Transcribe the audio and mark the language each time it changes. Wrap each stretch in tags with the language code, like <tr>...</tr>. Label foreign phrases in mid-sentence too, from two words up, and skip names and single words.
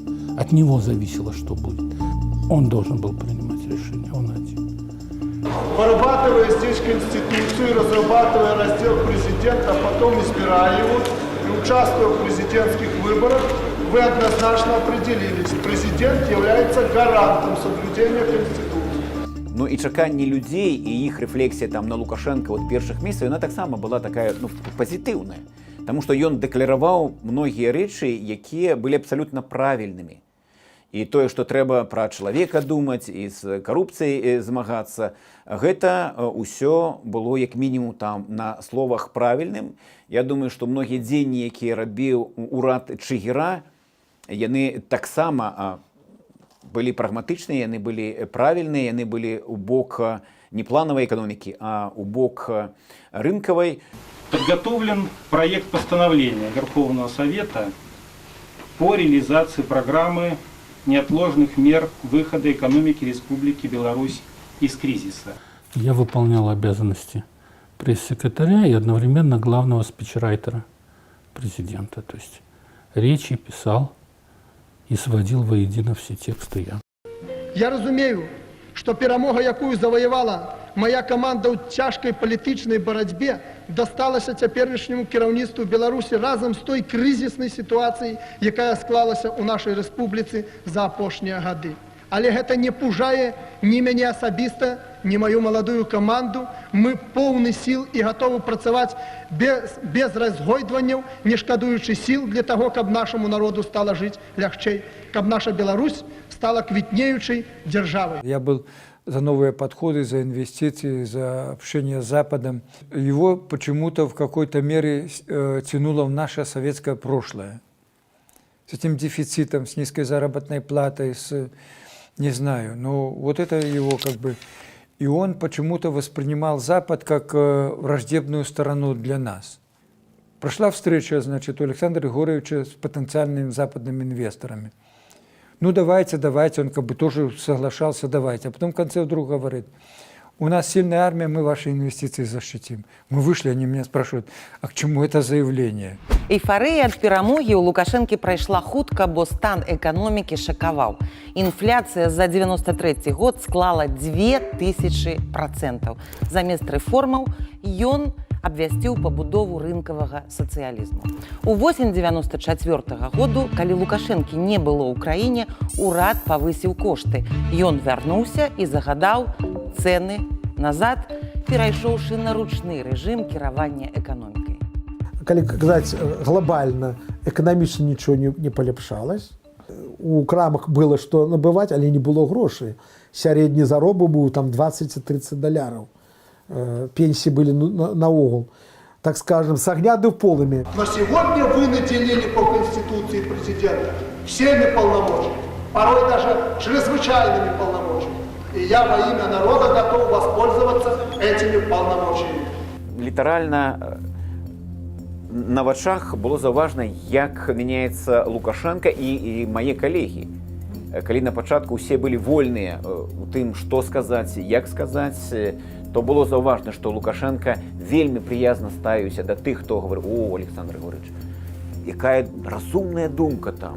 <ru>От него зависело, что будет. Он должен был принимать решение, он один. Вырабатывая здесь Конституцию, разрабатывая раздел президента, а потом избирая его и участвуя в президентских выборах, вы однозначно определились. Президент является гарантом соблюдения Конституции.</ru> <be>Ну і чаканні людзей і іх рэфлексія там на Лукашенка от першых месяцаў, яна таксама была такая, ну, пазітыўная. Таму што ён дэклараваў многія рэчы, якія былі абсалютна правільнымі. І тое, што трэба пра чалавека думаць і з карупцыяй змагацца, гэта ўсё было як мінімум там на словах правільным. Я думаю, што многія дзеянні, якія рабіў урад Чыгіра, яны таксама былі прагматычныя, яны былі правільныя, яны былі ў бок</be> <ru>не плановой экономики,</ru> <be>а у бок рынковой.</be> <ru>Подготовлен проект постановления Верховного Совета по реализации программы неотложных мер выхода экономики Республики Беларусь из кризиса. Я выполнял обязанности пресс-секретаря и одновременно главного спичрайтера президента. То есть речи писал и сводил воедино все тексты я.</ru> <be>Я разумею, что перемога, якую завоевала моя команда ў цяжкай палітычнай барацьбе, дасталася цяперашняму кіраўніцтву Беларусі разам з той крызіснай сітуацыяй, якая склалася ў нашай рэспубліцы за апошнія гады. Але гэта не пужае ні мяне асабіста, ні маю маладую каманду. Мы поўны сіл і гатовы працаваць без разгойдванняў, не шкадуючы сіл для таго, каб нашаму народу стала жыць лягчэй, каб наша Беларусь стала квітнеючай дзяржавай.</be> <ru>Я был за новые подходы, за инвестиции, за общение с Западом. Его почему-то в какой-то мере тянуло в наше советское прошлое. С этим дефицитом, с низкой заработной платой, с... не знаю, но вот это его как бы... И он почему-то воспринимал Запад как враждебную сторону для нас. Прошла встреча, значит, у Александра Григорьевича с потенциальными западными инвесторами. Ну давайте, он как бы тоже соглашался, давайте. А потом в конце вдруг говорит: у нас сильная армия, мы ваши инвестиции защитим. Мы вышли, они меня спрашивают: а к чему это заявление?</ru> <be>Эйфарыя ад перамогі ў Лукашэнкі прайшла хутка, бо стан эканомікі шакаваў. Інфляцыя за 93 год склала 2000%. Замест рэформаў ён абвясціў пабудову рынкавага сацыялізму. У восень 94-го году, калі Лукашэнкі не было ў краіне, урад павысіў кошты. Ён вярнуўся і загадаў цэны назад, перайшоўшы на ручны рэжым кіравання эканомікай. Калі казаць глобальна, эканамічна нічого не паляпшалось. У крамах было што набываць, але не было грошай. Сярэдні заробак быў там 20-30 доляраў.</be> <ru>Пенсии были наогул, так скажем, с огня до полыми. Но сегодня вы наделили по Конституции президента всеми полномочиями, порой даже чрезвычайными полномочиями. И я во имя народа готов воспользоваться этими полномочиями.</ru> <be>Літаральна на вачах было заўважна, як мяняецца Лукашенко і мае калегі. Калі на пачатку ўсе былі вольныя у тым, што сказаць, як сказаць, то было заўважна, што Лукашенко вельмі прыязна ставіўся да тых, хто говорыў: «О, Александр Григорьевич, якая разумная думка там».</be>